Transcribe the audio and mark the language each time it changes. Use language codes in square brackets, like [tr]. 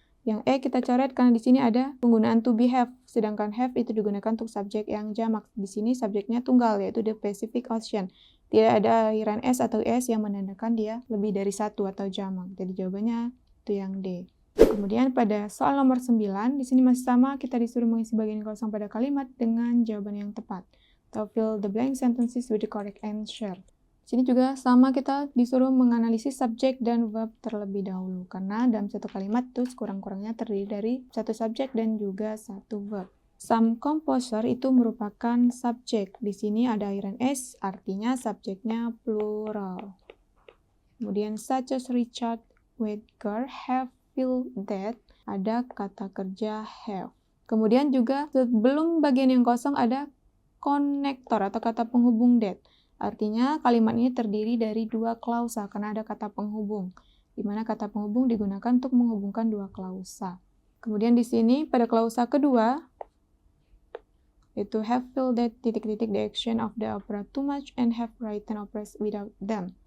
[id] Yang E kita coret karena di sini ada penggunaan to be have, sedangkan have itu digunakan untuk subjek yang jamak. Di sini subjeknya tunggal, yaitu the Pacific Ocean. tidak ada akhiran S atau S yang menandakan dia lebih dari satu atau jamak. Jadi jawabannya itu yang D. Kemudian pada soal nomor 9, di sini masih sama, kita disuruh mengisi bagian kosong pada kalimat dengan jawaban yang tepat. Atau [en] fill the blank sentences with the correct answer. [id] Di sini juga sama, kita disuruh menganalisis subjek dan verb terlebih dahulu. Karena dalam satu kalimat itu sekurang-kurangnya terdiri dari satu subjek dan juga satu verb. Some composer itu merupakan subjek. Di sini ada akhiran S, artinya subjeknya plural. Kemudian [en] such as Richard Wagner have feel that, [id] ada kata kerja [en] have. [id] Kemudian juga sebelum bagian yang kosong ada konektor atau kata penghubung that. Artinya kalimat ini terdiri dari dua klausa karena ada kata penghubung, di mana kata penghubung digunakan untuk menghubungkan dua klausa. Kemudian di sini pada klausa kedua itu [en] have feel that [id] titik-titik [en] the action of the opera too much and have written operas without them.